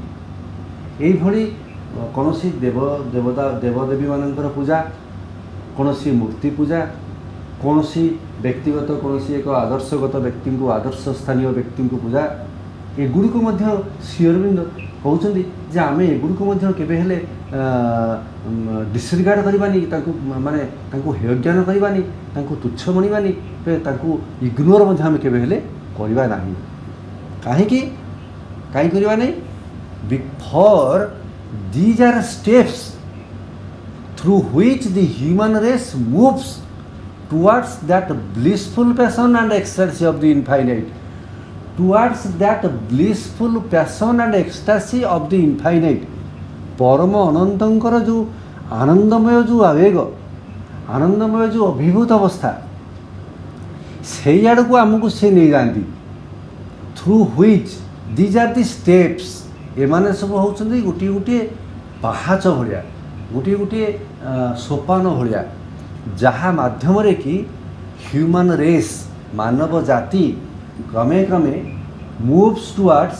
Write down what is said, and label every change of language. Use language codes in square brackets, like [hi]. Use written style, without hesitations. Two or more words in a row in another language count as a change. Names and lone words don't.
[or] ଏଇଭଳି କୌଣସି ଦେବଦେବୀମାନଙ୍କର ପୂଜା, କୌଣସି ମୂର୍ତ୍ତି ପୂଜା, କୌଣସି ବ୍ୟକ୍ତିଗତ କୌଣସି ଏକ ଆଦର୍ଶଗତ ବ୍ୟକ୍ତିଙ୍କୁ, ଆଦର୍ଶ ସ୍ଥାନୀୟ ବ୍ୟକ୍ତିଙ୍କୁ ପୂଜା, ଏଗୁଡ଼ିକୁ ମଧ୍ୟ ଶ୍ରୀ ଅରବିନ୍ଦ କହୁଛନ୍ତି ଯେ ଆମେ ଏଗୁଡ଼ିକୁ ମଧ୍ୟ କେବେ ହେଲେ ଡିସରିଗାର୍ଡ଼ କରିବାନି, ତାଙ୍କୁ ହେୟଜ୍ଞାନ କରିବାନି, ତାଙ୍କୁ ତୁଚ୍ଛ ମଣିବାନି, ତାଙ୍କୁ ଇଗ୍ନୋର ମଧ୍ୟ ଆମେ କେବେ ହେଲେ କରିବା ନାହିଁ। କାହିଁକି କରିବା ନାହିଁ? [en] ଫର୍ these are steps through which the human race moves towards that blissful passion and ecstasy of the infinite, towards that blissful passion and ecstasy of the infinite, [or] ପରମ ଅନନ୍ତଙ୍କର ଯେଉଁ ଆନନ୍ଦମୟ ଯେଉଁ ଆବେଗ, ଆନନ୍ଦମୟ ଯେଉଁ ଅଭିଭୂତ ଅବସ୍ଥା, ସେଇ ଆଡ଼କୁ ଆମକୁ ସେ ନେଇଯାଆନ୍ତି। [en] through which these are the steps, [or] ଏମାନେ ସବୁ ହେଉଛନ୍ତି ଗୋଟିଏ ପାହାଚ ଭଳିଆ, ଗୋଟିଏ ସୋପାନ ଭଳିଆ, ଯାହା ମାଧ୍ୟମରେ କି [en] human race, [or] ମାନବ ଜାତି କ୍ରମେ [en] moves towards,